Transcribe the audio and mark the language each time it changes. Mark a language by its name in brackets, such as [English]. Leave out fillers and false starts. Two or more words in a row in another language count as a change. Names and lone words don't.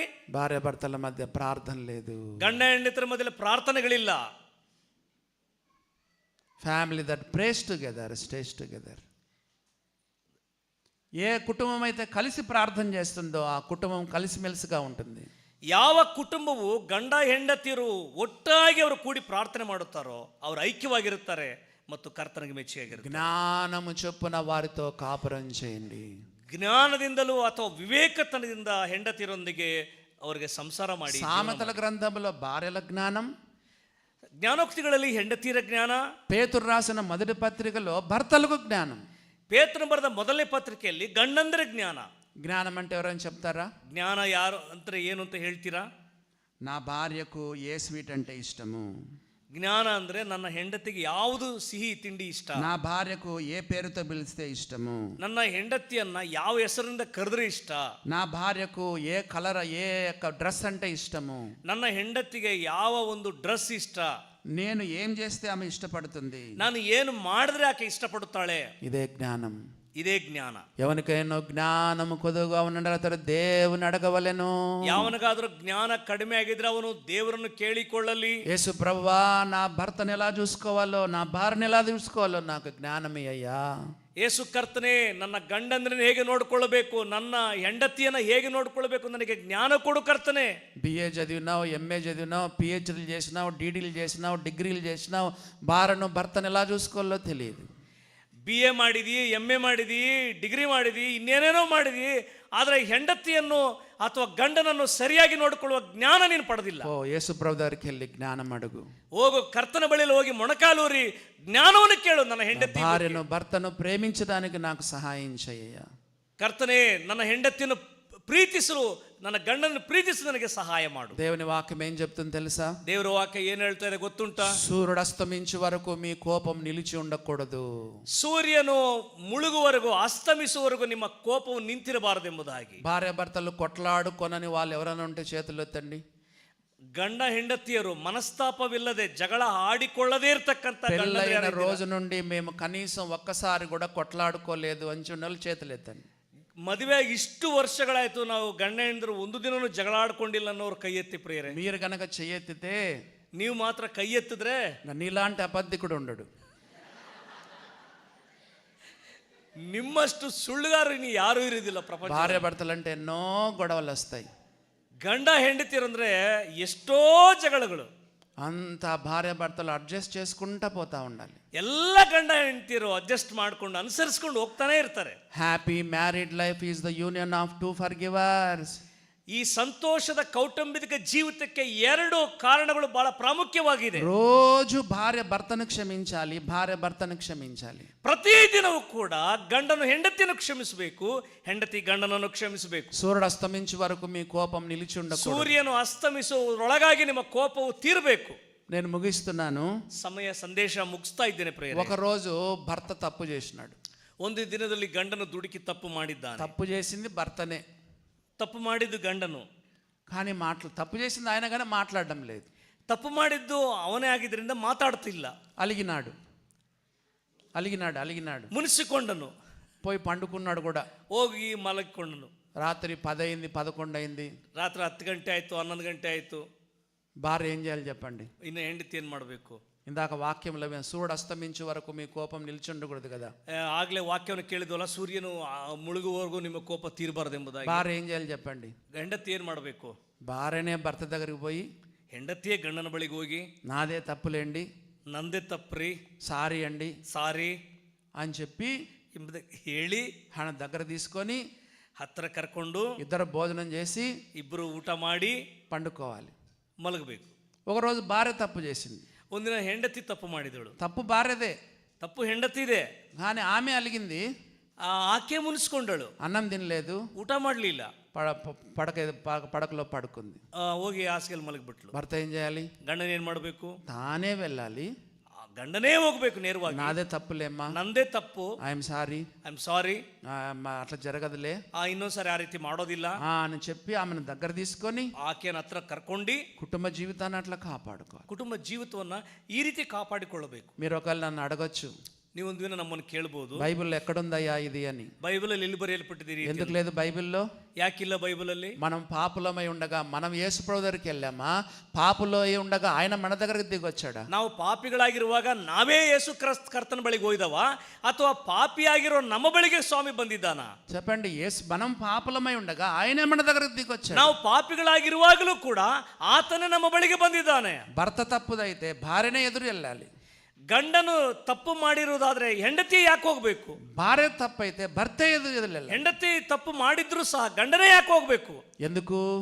[Telugu] భార్య భర్తల మధ్య ప్రార్థన లేదు, [Kannada] ಗಂಡ ಹೆಂಡತಿರ ಮಧ್ಯೆ ಪ್ರಾರ್ಥನೆಗಳಿಲ್ಲ. [English] Family that prays together stays together. [Telugu] ఏ కుటుంబం అయితే కలిసి ప్రార్థన చేస్తుందో ఆ కుటుంబం కలిసిమెలిసిగా ఉంటుంది. [Kannada] ಯಾವ ಕುಟುಂಬವು ಗಂಡ ಹೆಂಡತಿಯರು ಒಟ್ಟಾಗಿ ಅವರು ಕೂಡಿ ಪ್ರಾರ್ಥನೆ ಮಾಡುತ್ತಾರೋ ಅವರು ಐಕ್ಯವಾಗಿರುತ್ತಾರೆ ಮತ್ತು ಕರ್ತನಿಗೆ ಮೆಚ್ಚುಗೆಯಾಗಿರುತ್ತಾರೆ. [Telugu] జ్ఞానము చొప్పున వారితో కాపురం చేయండి. [Kannada] ಜ್ಞಾನದಿಂದಲೂ ಅಥವಾ ವಿವೇಕತನದಿಂದ ಹೆಂಡತಿಯರೊಂದಿಗೆ ಅವರಿಗೆ ಸಂಸಾರ ಮಾಡಿ. [Telugu] సామెతల గ్రంథంలో భార్యల జ్ఞానం, [Kannada] ಜ್ಞಾನೋಕ್ತಿಗಳಲ್ಲಿ ಹೆಂಡತಿಯರ ಜ್ಞಾನ, [Telugu] పేతురు రాసిన మొదటి పత్రికలో భర్తలకు జ్ఞానం, [Kannada] ಪೇತ್ರನು ಬರೆದ ಮೊದಲನೇ ಪತ್ರಿಕೆಯಲ್ಲಿ ಗಂಡಂದರ ಜ್ಞಾನ. [Telugu] జ్ఞానం అంటే ఎవరైనా చెప్తారా? [Kannada] జ్ఞಾನ ಯಾರು ಅಂದ್ರೆ ಏನು ಅಂತ ಹೇಳ್ತೀರಾ? [Telugu] నా భార్యకు ఏ స్వీట్ అంటే ఇష్టము, [Kannada] ಜ್ಞಾನ ಅಂದ್ರೆ ನನ್ನ ಹೆಂಡತಿಗೆ ಯಾವುದು ಸಿಹಿ ತಿಂಡಿ ಇಷ್ಟ, [Telugu] నా భార్యకు ఏ పేరుతో పిలిస్తే ఇష్టము, [Kannada] ನನ್ನ ಹೆಂಡತಿಯನ್ನ ಯಾವ ಹೆಸರಿಂದ ಕರೆದ್ರೆ ಇಷ್ಟ, [Telugu] నా భార్యకు ఏ కలర్ ఏ డ్రెస్ అంటే ఇష్టము, [Kannada] ನನ್ನ ಹೆಂಡತಿಗೆ ಯಾವ ಒಂದು ಡ್ರೆಸ್ ಇಷ್ಟ, [Telugu] నేను ఏం చేస్తే ఆమె ఇష్టపడుతుంది, [Kannada] ನಾನು ಏನು ಮಾಡಿದ್ರೆ ಆಕೆ ಇಷ್ಟಪಡುತ್ತಾಳೆ. [Telugu] ఇదే జ్ఞానం. [Kannada] ಇದೇ ಜ್ಞಾನ. [Telugu] ఎవరికైనా జ్ఞానము కొద్దుగా ఉండండి అతడు దేవుని అడగవలెను. [Kannada] ಯಾವನಿಗಾದ್ರೂ ಜ್ಞಾನ ಕಡಿಮೆ ಆಗಿದ್ರೆ ಅವನು ದೇವರನ್ನು ಕೇಳಿಕೊಳ್ಳಲಿ. [Telugu] యేసు ప్రభువా, నా భర్తను ఎలా చూసుకోవాలో, నా భార్యను ఎలా చూసుకోవాలో నాకు జ్ఞానమే అయ్యా. [Kannada] ಯೇಸು ಕರ್ತನೆ, ನನ್ನ ಗಂಡಂದ್ರನ್ನ ಹೇಗೆ ನೋಡ್ಕೊಳ್ಬೇಕು, ನನ್ನ ಹೆಂಡತಿಯನ್ನ ಹೇಗೆ ನೋಡ್ಕೊಳ್ಬೇಕು, ನನಗೆ ಜ್ಞಾನ ಕೊಡು ಕರ್ತನೆ. [Telugu] బిఏ చదివినావు, ఎంఏ చదివినావు, పిహెచ్డీలు చేసినావు, డిడీలు చేసినావు, డిగ్రీలు చేసినావు, భర్తను ఎలా చూసుకోవాలో తెలియదు. [Kannada] BA ಮಾಡಿದಿ, MA ಮಾಡಿದಿ, ಡಿಗ್ರಿ ಮಾಡಿದಿ, ಇನ್ನೇನೇನೋ ಮಾಡಿದಿ, ಆದರೆ ಹೆಂಡತಿಯನ್ನು ಅಥವಾ ಗಂಡನನ್ನು ಸರಿಯಾಗಿ ನೋಡಿಕೊಳ್ಳುವ ಜ್ಞಾನ ನೀನು ಪಡೆದಿಲ್ಲ. [Telugu] ఓ యేసు ప్రభు దగ్గరికి వెళ్ళి జ్ఞానం అడుగు. [Kannada] ಹೋಗು, ಕರ್ತನ ಬಳಿಯಲ್ಲಿ ಹೋಗಿ ಮೊಣಕಾಲೂರಿ ಜ್ಞಾನವನ್ನು ಕೇಳು. ನನ್ನ ಹೆಂಡತಿ [Telugu] భార్యను భర్తను ప్రేమించడానికి నాకు సహాయం చేయ. [Kannada] ಕರ್ತನೆ, ನನ್ನ ಹೆಂಡತಿಯನ್ನು ಪ್ರೀತಿಸಲು, ನನ್ನ ಗಂಡನ್ನು ಪ್ರೀತಿಸಲು ನನಗೆ ಸಹಾಯ ಮಾಡು. [Telugu] దేవుని వాక్యం ఏం చెప్తుంది తెలుసా? [Kannada] ದೇವರ ವಾಕ್ಯ ಏನ್ ಹೇಳ್ತಾ ಇದೆ ಗೊತ್ತುಂಟಾ? [Telugu] సూర్యుడు అస్తమించే వరకు మీ కోపం నిలిచి ఉండకూడదు. [Kannada] ಸೂರ್ಯನು ಮುಳುಗುವವರೆಗೂ, ಅಸ್ತಮಿಸುವವರೆಗೂ ನಿಮ್ಮ ಕೋಪವು ನಿಂತಿರಬಾರದೆಂಬುದಾಗಿ. [Telugu] భార్య భర్తలు కొట్లాడుకొనని వాళ్ళు ఎవరైనా ఉంటే చేతులు ఎత్తండి. [Kannada] ಗಂಡ ಹೆಂಡತಿಯರು ಮನಸ್ತಾಪವಿಲ್ಲದೆ ಜಗಳ ಆಡಿಕೊಳ್ಳದೇ ಇರ್ತಕ್ಕಂಥ [Telugu] పెళ్ళైన రోజు నుండి మేము కనీసం ఒక్కసారి కూడా కొట్లాడుకోలేదు అని ఉన్న చేతులు ఎత్తండి. [Kannada] ಮದುವೆ ಇಷ್ಟು ವರ್ಷಗಳಾಯ್ತು, ನಾವು ಗಂಡ ಹೆಂಡರು ಒಂದು ದಿನನೂ ಜಗಳ ಆಡ್ಕೊಂಡಿಲ್ಲ ಅನ್ನೋರು ಕೈ ಎತ್ತಿ ಪ್ರಿಯರೇ. [Telugu] మీరు కనుక చెయ్యెత్తితే, [Kannada] ನೀವು ಮಾತ್ರ ಕೈ ಎತ್ತಿದ್ರೆ [Telugu] నీలాంటి అబద్ధికుడు ఉండడు. [Kannada] ನಿಮ್ಮಷ್ಟು ಸುಳ್ಳುಗಾರ ಇನ್ನು ಯಾರೂ ಇರುವುದಿಲ್ಲ ಪ್ರಪಂಚ. [Telugu] భార్య భర్తలు అంటే ఎన్నో గొడవలు వస్తాయి. [Kannada] ಗಂಡ ಹೆಂಡತಿರಂದ್ರೆ ಎಷ್ಟೋ ಜಗಳಗಳು. [Telugu] అంత భార్య భర్తలు అడ్జస్ట్ చేసుకుంటా పోతా ఉండాలి. [Kannada] ಎಲ್ಲ ಗಂಡ ಹೆಂಡತಿರು ಅಡ್ಜಸ್ಟ್ ಮಾಡ್ಕೊಂಡು ಅನುಸರಿಸ್ಕೊಂಡು ಹೋಗ್ತಾನೆ ಇರ್ತಾರೆ. [English] Happy married life is the union of two forgivers. [Kannada] ಈ ಸಂತೋಷದ ಕೌಟುಂಬಿಕ ಜೀವಿತಕ್ಕೆ ಎರಡು ಕಾರಣಗಳು ಬಹಳ ಪ್ರಾಮುಖ್ಯವಾಗಿದೆ. [Telugu] రోజు భార్య భర్తను క్షమించాలి, భార్య భర్తను క్షమించాలి. [Kannada] ಪ್ರತಿದಿನವೂ ಕೂಡ ಗಂಡನು ಹೆಂಡತಿಯನ್ನು ಕ್ಷಮಿಸಬೇಕು, ಹೆಂಡತಿ ಗಂಡನನ್ನು ಕ್ಷಮಿಸಬೇಕು. [Telugu] సూర్యుడు అస్తమించే వరకు మీ కోపం నిలిచి ఉండకూడదు. [Kannada] ಸೂರ್ಯನು ಅಸ್ತಮಿಸುವುದರೊಳಗಾಗಿ ನಿಮ್ಮ ಕೋಪವು ತೀರಬೇಕು. [Telugu] నేను ముగిస్తున్నాను. [Kannada] ಸಮಯ ಸಂದೇಶ ಮುಗಿಸ್ತಾ ಇದ್ದೇನೆ ಪ್ರಿಯರೇ. [Telugu] ఒకరోజు భర్త తప్పు చేసినాడు. [Kannada] ಒಂದು ದಿನದಲ್ಲಿ ಗಂಡನು ದುಡುಕಿ ತಪ್ಪು ಮಾಡಿದ್ದಾನೆ. [Telugu] తప్పు చేసింది భర్తనే, [Kannada] ತಪ್ಪು ಮಾಡಿದ್ದು ಗಂಡನು, [Telugu] కానీ తప్పు చేసింది ఆయన కానీ మాట్లాడడం లేదు. [Kannada] ತಪ್ಪು ಮಾಡಿದ್ದು ಅವನೇ ಆಗಿದ್ದರಿಂದ ಮಾತಾಡ್ತಿಲ್ಲ. [Telugu] అలిగినాడు అలిగినాడు అలిగినాడు [Kannada] ಮುನಿಸಿಕೊಂಡನು, [Telugu] పోయి పండుకున్నాడు కూడా. [Kannada] ಹೋಗಿ ಮಲಗಿಕೊಂಡನು. [Telugu] రాత్రి 10 అయింది, 11 అయింది. [Kannada] ರಾತ್ರಿ 10 ಗಂಟೆ ಆಯ್ತು, 11 ಗಂಟೆ ಆಯ್ತು. [Telugu] భార్య ఏం చేయాలి చెప్పండి? [Kannada] ಇನ್ನು ಹೆಂಡತಿ ಏನ್ ಮಾಡಬೇಕು? [Telugu] ఇందాక వాక్యంలో సూర్యుడు అస్తమించే వరకు మీ కోపం నిలిచి ఉండకూడదు కదా. [Kannada] ಆಗ್ಲೇ ವಾಕ್ಯವನ್ನು ಕೇಳಿದ್ವಲ್ಲ, ಸೂರ್ಯನು ಮುಳುಗುವವರೆಗೂ ನಿಮ್ಮ ಕೋಪ ತೀರಬಾರದೆಂಬುದಾಗಿ. [Telugu] భార్య ఏం చేయాలి చెప్పండి? [Kannada] ಹೆಂಡತಿ ಏನ್ ಮಾಡಬೇಕು? [Telugu] భార్యనే భర్త దగ్గరికి పోయి, [Kannada] ಹೆಂಡತಿಯೇ ಗಂಡನ ಬಳಿಗೆ ಹೋಗಿ, [Telugu] నాదే తప్పులేండి, [Kannada] ನಂದೇ ತಪ್ಪ್ರಿ, [Telugu] సారీ అండి [Kannada] ಸಾರಿ [Telugu] అని చెప్పి [Kannada] ಹೇಳಿ [Telugu] ఆయన దగ్గర తీసుకొని [Kannada] ಹತ್ತಿರ ಕರ್ಕೊಂಡು [Telugu] ఇద్దరు భోజనం చేసి [Kannada] ಇಬ್ಬರು ಊಟ ಮಾಡಿ [Telugu] పండుకోవాలి. [Kannada] ಮಲಗಬೇಕು. [Telugu] ఒకరోజు భార్య తప్పు చేసింది. [Kannada] ಒಂದಿನ ಹೆಂಡತಿ ತಪ್ಪು ಮಾಡಿದಳು. [Telugu] తప్పు భార్యదే, [Kannada] ತಪ್ಪು ಹೆಂಡತಿದೆ. [Telugu] కానీ ఆమె అలిగింది. [Kannada] ಆಕೆ ಮುನಿಸ್ಕೊಂಡಳು, [Telugu] అన్నం తినలేదు, [Kannada] ಊಟ ಮಾಡಲಿಲ್ಲ, [Telugu] పడకలో పడుకుంది. [Kannada] ಹೋಗಿ ಹಾಸಿಗೆಲ್ ಮಲಗಿಬಿಟ್ಲು. [Telugu] భర్త ఏం చేయాలి? [Kannada] ಗಂಡನ ಏನ್ ಮಾಡಬೇಕು? [Telugu] తానే వెళ్ళాలి. [Kannada] ಗಂಡನೇ ಹೋಗ್ಬೇಕು ನೇರವಾಗಿ. [Telugu] నాదే తప్పులేమ్మా, [Kannada] ನಂದೇ ತಪ್ಪು, [English] I'm sorry, I'm sorry, [Telugu] అట్లా జరగదులే [Kannada] ಇನ್ನೊಂದ್ಸರಿ ಆ ರೀತಿ ಮಾಡೋದಿಲ್ಲ [Telugu] అని చెప్పి ఆమెను దగ్గర తీసుకొని [Kannada] ಆಕೆನ ಹತ್ರ ಕರ್ಕೊಂಡು [Telugu] కుటుంబ జీవితాన్ని అట్లా కాపాడుకోవాలి. [Kannada] ಕುಟುಂಬ ಜೀವಿತವನ್ನ ಈ ರೀತಿ ಕಾಪಾಡಿಕೊಳ್ಳಬೇಕು. [Telugu] మీరు ఒకవేళ నన్ను అడగొచ్చు, [Kannada] ನೀವೊಂದು ದಿನ ನಮ್ಮನ್ನು ಕೇಳಬಹುದು, [Telugu] బైబిల్లో ఎక్కడుందయ్యా ఇది అని. [Kannada] ಬೈಬಲಲ್ಲಿ ಎಲ್ಲಿ ಬರೆಯಲ್ಪಟ್ಟಿದ್ದೀರಿ? [Telugu] ఎందుకు లేదు బైబిల్లో? [Kannada] ಯಾಕಿಲ್ಲ ಬೈಬಲಲ್ಲಿ? [Telugu] మనం పాపులమై ఉండగా మనం యేసు ప్రభు దగ్గరికి వెళ్ళామా? పాపులో ఉండగా ఆయన మన దగ్గరికి దిగొచ్చాడా? [Kannada] ನಾವು ಪಾಪಿಗಳಾಗಿರುವಾಗ ನಾವೇ ಯೇಸು ಕರ್ತನ ಬಳಿಗೆ ಹೋಯ್ದವ, ಅಥವಾ ಪಾಪಿಯಾಗಿರೋ ನಮ್ಮ ಬಳಿಗೆ ಸ್ವಾಮಿ ಬಂದಿದ್ದಾನ? [Telugu] చెప్పండి. మనం పాపులమై ఉండగా ఆయనే మన దగ్గరికి దిగొచ్చాడు. [Kannada] ನಾವು ಪಾಪಿಗಳಾಗಿರುವಾಗಲೂ ಕೂಡ ಆತನೇ ನಮ್ಮ ಬಳಿಗೆ ಬಂದಿದ್ದಾನೆ. [Telugu] భర్త తప్పుదైతే భార్యనే ఎదురు వెళ్ళాలి. [Kannada] ಗಂಡನು ತಪ್ಪು ಮಾಡಿರುವುದಾದ್ರೆ ಹೆಂಡತಿ ಯಾಕೆ ಹೋಗ್ಬೇಕು? [Telugu] భార్య తప్పైతే భర్త ఎదురు వెళ్ళాలి. [Kannada] ಹೆಂಡತಿ ತಪ್ಪು ಮಾಡಿದ್ರು ಸಹ ಗಂಡನೇ ಯಾಕೆ ಹೋಗ್ಬೇಕು? [Telugu] ఎందుకు?